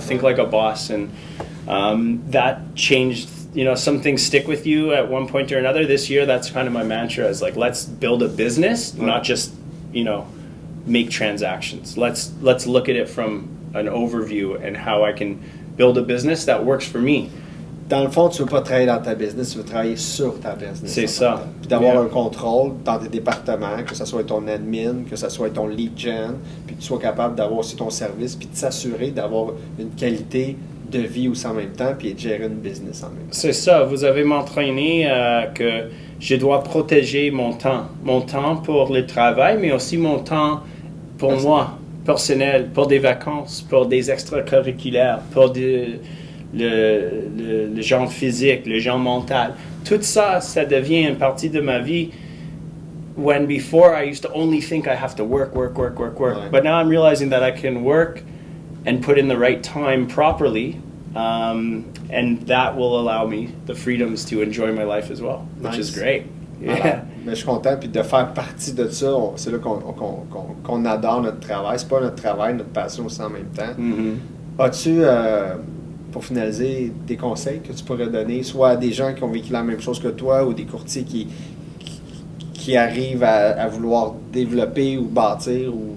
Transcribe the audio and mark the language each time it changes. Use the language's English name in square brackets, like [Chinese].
[English] Think like a boss, and that changed. Some things stick with you at one point or another. This year, that's kind of my mantra: is like let's build a business, not just make transactions. Let's look at it from an overview and how I can build a business that works for me. [French] Dans le fond, tu ne veux pas travailler dans ta business, tu veux travailler sur ta business. C'est ça. Puis d'avoir un contrôle dans tes départements, que ce soit ton admin, que ce soit ton lead gen, puis que tu sois capable d'avoir aussi ton service, puis de s'assurer d'avoir une qualité de vie aussi en même temps, puis de gérer une business en même temps. C'est ça. Vous avez m'entraîné que je dois protéger mon temps pour le travail, mais aussi mon temps pour moi, personnel, pour des vacances, pour des extracurriculaires, pour le genre physique, le genre mental. Tout ça, ça devient une partie de ma vie. [English] When before I used to only think I have to work. Right. But now I'm realizing that I can work and put in the right time properly, and that will allow me the freedoms to enjoy my life as well, which is great. Yeah. [French] Alors, mais je suis content, puis de faire partie de ça, c'est là qu'on adore notre travail. C'est pas notre travail, notre passion aussi en même temps. Mm-hmm. As-tu, pour finaliser, des conseils que tu pourrais donner, soit à des gens qui ont vécu la même chose que toi ou des courtiers qui arrivent à vouloir développer ou bâtir?